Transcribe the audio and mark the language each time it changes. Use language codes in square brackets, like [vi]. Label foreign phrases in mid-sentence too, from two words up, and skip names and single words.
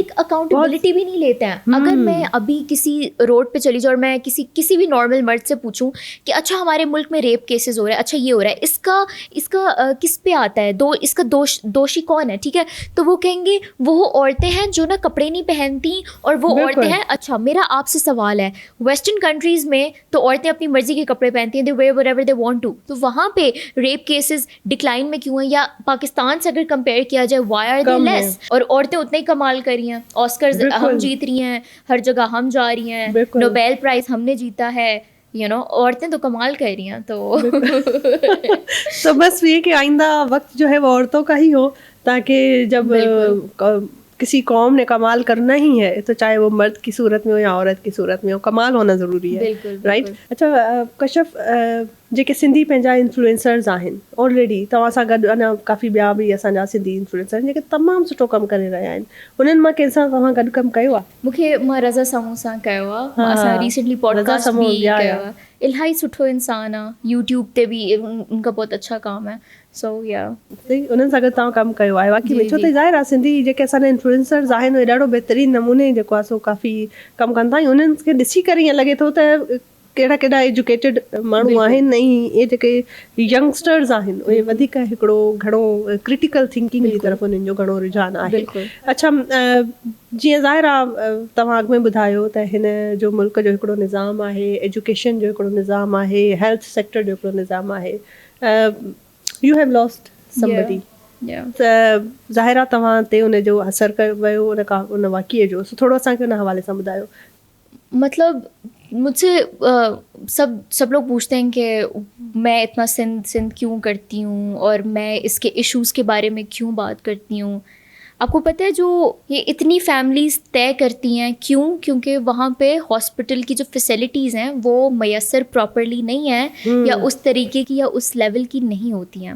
[ur] ایک اکاؤنٹیبلٹی بھی نہیں لیتے ہیں. اگر میں ابھی کسی روڈ پہ چلی جاؤں اور میں کسی بھی نارمل مرد سے پوچھوں کہ اچھا ہمارے ملک میں [en] rape cases [ur] ہو رہے ہیں, اچھا یہ ہو رہا ہے, اس کا کس پہ آتا ہے, اس کا دوشی کون ہے, ٹھیک ہے. تو وہ کہیں گے وہ عورتیں ہیں جو نا کپڑے نہیں پہنتی, اور وہ عورتیں ہیں. اچھا میرا آپ سے سوال ہے, ویسٹرن کنٹریز میں تو عورتیں اپنی مرضی کے کپڑے پہنتی ہیں, [en] they wear whatever they want to. [ur] تو وہاں پہ [en] rape cases [ur] ڈکلائن میں کیوں ہیں؟ یا پاکستان سے اگر کمپیئر کیا جائے, [en] why are they less? [ur] اور عورتیں اتنے ہی کمال کر رہی ہیں, آسکرز ہم جیت رہی ہیں, ہر جگہ ہم جا رہی ہیں, [en] Nobel Prize [ur] ہم نے جیتا ہے, [en] you know, [ur] عورتیں تو کمال کر رہی ہیں. تو بس یہ کہ آئندہ وقت جو ہے وہ عورتوں کا ہی ہو, تاکہ جب کسی قوم نے کمال کرنا ہی ہے تو چاہے وہ مرد کی صورت میں ہو یا عورت کی صورت میں ہو, کمال ہونا ضروری ہے, رائٹ. اچھا کشف, [sd] जेके सिंधी पंहिंजा इन्फ्लुएंसर्स आहिनि ऑलरेडी, तव्हां सां गॾु अञा काफ़ी ॿिया बि असांजा सिंधी इन्फ्लुएंसर आहिनि जेके तमामु सुठो कमु करे रहिया आहिनि. उन्हनि मां कंहिंसां तव्हां गॾु कमु कयो आहे? मूंखे मां रज़ा सामू सां कयो आहे, असां रिसेंटली पॉडकास्ट भी कयो आहे. इलाही सुठो इंसान आहे, यूट्यूब ते बि [ur] ان کا بہت اچھا کام ہے. [sd] सो या उन्हनि सां गॾु तव्हां कमु कयो आहे वाक़ई में. छो त ज़ाहिर आहे सिंधी जेके असांजा इन्फ्लुएंसर्स आहिनि उहे ॾाढो बहितरीनु नमूने जेको आहे सो काफ़ी कमु कंदा आहियूं. उन्हनि खे ॾिसी करे ईअं लॻे थो त कहिड़ा कहिड़ा एजुकेटेड माण्हू आहिनि, ऐं इहे जेके यंगस्टर्स आहिनि उहे वधीक हिकिड़ो घणो [en] critical thinking [sd] जी तरफ़ उन्हनि जो घणो रुझान आहे. अच्छा, जीअं ज़ाहिर आहे तव्हां अॻु में ॿुधायो त हिन जो मुल्क जो हिकिड़ो निज़ाम आहे, एजुकेशन जो हिकिड़ो निज़ाम आहे, [en] health sector [sd] जो हिकिड़ो निज़ाम आहे. [en] You have lost somebody, [sd] त ज़ाहिर आहे तव्हां ते उन जो असरु वियो उन वाक़िए जो. थोरो असांखे उन हवाले सां ॿुधायो. [ur] مطلب مجھ سے سب لوگ پوچھتے ہیں کہ میں اتنا سندھ کیوں کرتی ہوں اور میں اس کے ایشوز کے بارے میں کیوں بات کرتی ہوں. آپ کو پتا ہے جو یہ اتنی فیملیز طے کرتی ہیں، کیوں? کیونکہ وہاں پہ ہاسپٹل کی جو فیسلٹیز ہیں وہ میسر پراپرلی نہیں ہے، یا اس طریقے کی یا اس لیول کی نہیں ہوتی ہیں.